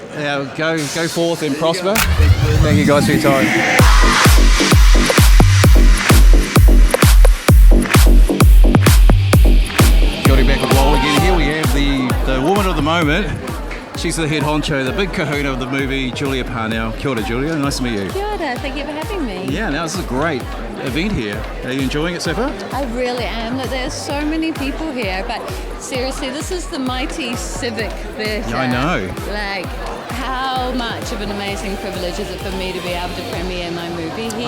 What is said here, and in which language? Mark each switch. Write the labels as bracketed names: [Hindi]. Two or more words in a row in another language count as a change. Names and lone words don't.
[English] Go forth and prosper. Thank you guys for your time. Back with Wall again. Here we have the woman of the moment. She's the head honcho, the big kahuna of the movie, Julia Parnell. [Māori] Kia ora, [English] Julia. Nice to meet you. [Māori] Kia ora, [English] thank you for having me. Yeah, now this is a great event here. Are you enjoying it so far? I really am. There's so many people here, but seriously, this is the mighty Civic Theatre. Yeah, I know. Like, how much of an amazing privilege is it for me to be able to premiere my movie here?